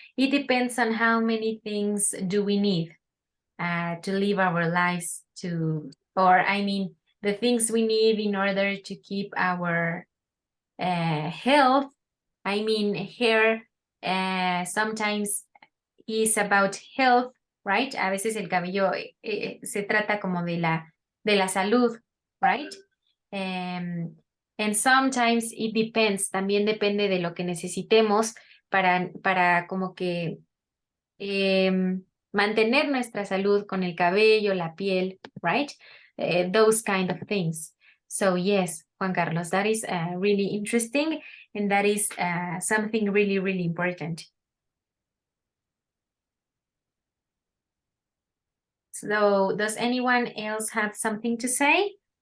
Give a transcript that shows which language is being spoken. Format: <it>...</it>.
<en>It depends on how many things do we need to live our lives to, or I mean, the things we need in order to keep our health. I mean, hair sometimes is about health, right?</en> <es>A veces el cabello se trata como de la salud, right? And sometimes it depends, también depende de lo que necesitemos para como que mantener nuestra salud con el cabello, la piel, right?</es> <en>Those kind of things. So yes, Juan Carlos, that is really interesting, and that is something really, really important. So does anyone else have something to say?</en>